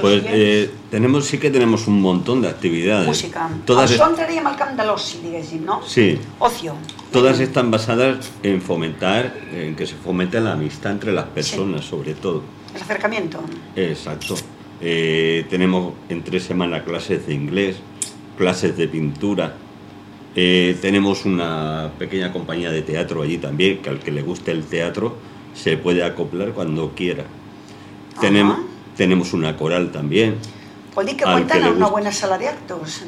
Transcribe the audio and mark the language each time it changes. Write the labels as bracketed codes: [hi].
[es] Pues, sí que tenemos un montón de actividades. Música. Todas [ca] això entraríem al camp de l'oci, diguéssim, no? Sí. [es] Ocio. Todas están basadas en fomentar, en que se fomente la amistad entre las personas, sí. sobre todo. El acercamiento. Exacto. Tenemos en 3 semanas clases de inglés, clases de pintura, tenemos una pequeña compañía de teatro allí también, que al que le guste el teatro se puede acoplar cuando quiera. Tenemos una coral también. [ca] Vol dir que [es] cuentan amb una buena sala de actos.